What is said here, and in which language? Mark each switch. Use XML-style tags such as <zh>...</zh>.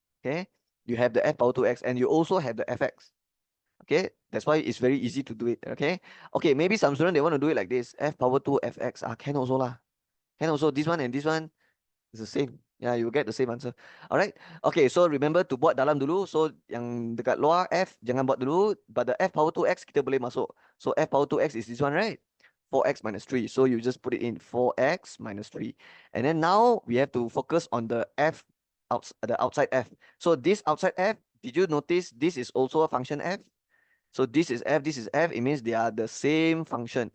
<en>Okay, you have the f power 2x and you also have the fx. Okay, that's why it's very easy to do it. Okay, maybe some students, they want to do it like this, f power 2 fx. Can also lah. Can also, this one and this one is the same. Yeah, you will get the same answer. Alright. Okay, so remember to</en> <ms>buat dalam dulu. So yang dekat luar F jangan buat dulu.</ms> <en>But the F power 2x</en> <ms>kita boleh masuk.</ms> <en>So F power 2x is this one, right? 4x minus 3. So you just put it in 4x minus 3. And then now we have to focus on the F, the outside F. So this outside F, did you notice this is also a function F? So this is F, this is F. It means they are the same function.</en>